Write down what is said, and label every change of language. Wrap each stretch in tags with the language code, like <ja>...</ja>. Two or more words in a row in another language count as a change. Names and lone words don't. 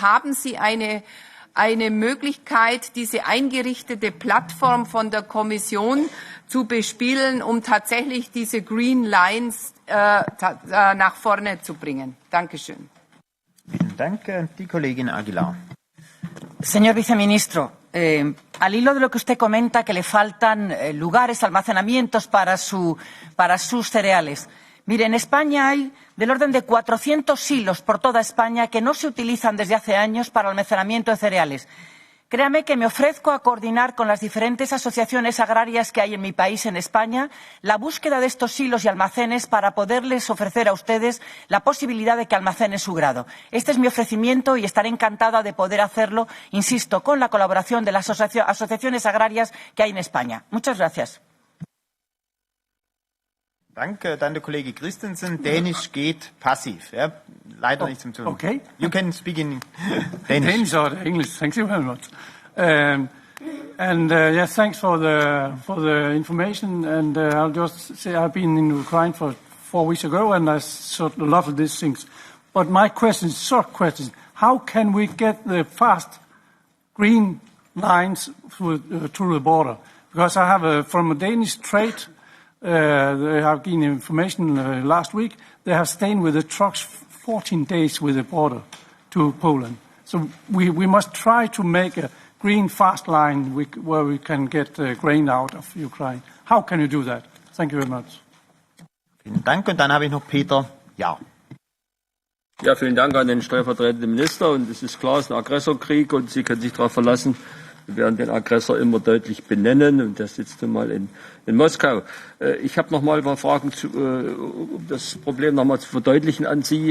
<de>Haben Sie eine Möglichkeit, diese eingerichtete Plattform von der Kommission zu bespielen, um tatsächlich diese</de> <en>Green Lines</en> <de>nach vorne zu bringen? Dankeschön. Vielen Dank, die Kollegin Aguilar.</de> <es>Señor viceministro, al hilo de lo que usted comenta, que le faltan lugares, almacenamientos para sus cereales. Mire, en España hay del orden de 400 silos por toda España que no se utilizan desde hace años para almacenamiento de cereales. Créame que me ofrezco a coordinar con las diferentes asociaciones agrarias que hay en mi país, en España, la búsqueda de estos silos y almacenes para poderles ofrecer a ustedes la posibilidad de que almacenen su grado. Este es mi ofrecimiento y estaré encantada de poder hacerlo, insisto, con la colaboración de las asociaciones agrarias que hay en España. Muchas gracias.</es> <de>Danke, dann der Kollege Christensen. Dänisch geht passiv. Ja, leider nicht zum Tun.</de> <en>Okay. You can speak in Danish. Danish or English. Thank you very much. Yes, thanks for the information. And I'll just say I've been in Ukraine for 4 weeks ago, and I sort of love these things. But my question, short question: how can we get the fast green lines through the border? Because I have from a Danish trade. They have given information last week. They have stayed with the trucks 14 days with the border to Poland. So we must try to make a green fast line where we can get grain out of Ukraine. How can you do that? Thank you very much.</en> <de>Vielen Dank. Und dann habe ich noch Peter. Ja. Ja, vielen Dank an den stellvertretenden Minister. Und es ist klar, es ist ein Aggressorkrieg und Sie können sich darauf verlassen, wir werden den Aggressor immer deutlich benennen und der sitzt nun mal in Moskau. Ich habe noch mal ein paar Fragen, um das Problem noch mal zu verdeutlichen an Sie.</de>